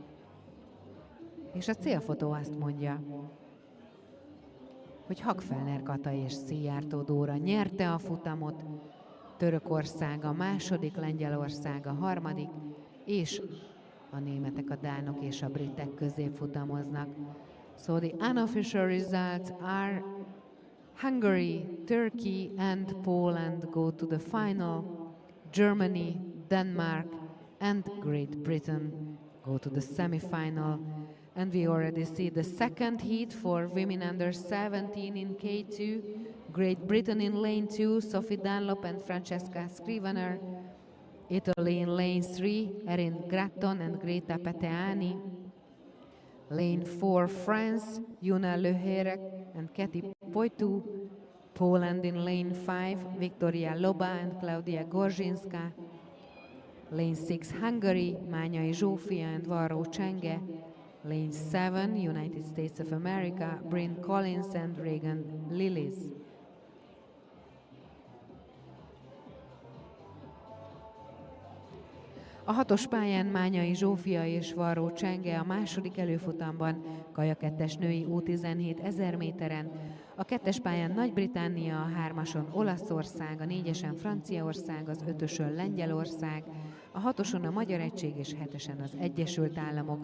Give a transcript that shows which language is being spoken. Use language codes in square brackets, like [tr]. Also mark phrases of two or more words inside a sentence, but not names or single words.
[hu] És a célfotó azt mondja, hogy Hagfelner Kata és Szijjártó Dóra nyerte a futamot, Törökország a 2., Lengyelország a 3., és a németek, a dánok és a britek középfutamoznak. [en] So the unofficial results are Hungary, Turkey and Poland go to the final. Germany, Denmark and Great Britain go to the semi-final. And we already see the 2nd heat for women under 17 in K2. Great Britain in lane 2, Sophie Dunlop and Francesca Scrivener. Italy in lane 3, Erin Gratton and Greta Peteani. Lane 4, France, Juna Leherek and Kati Poitu. Poland in lane 5, Victoria Loba and Klaudia Gorzsinska. Lane 6, Hungary, Mányai Zsófia and Varró Csenge. Lane 7, United States of America, Bryn Collins and Regan Lillis. [hu] A 6-os pályán Mányai Zsófia és Varró Csenge a 2. előfutamban, Kajak-2-es női U17 1000 méteren, a 2-es pályán Nagy-Britannia, a 3-ason Olaszország, a 4-esen Franciaország, az 5-ösön Lengyelország, a 6-oson a Magyar Egység és 7-esen az Egyesült Államok.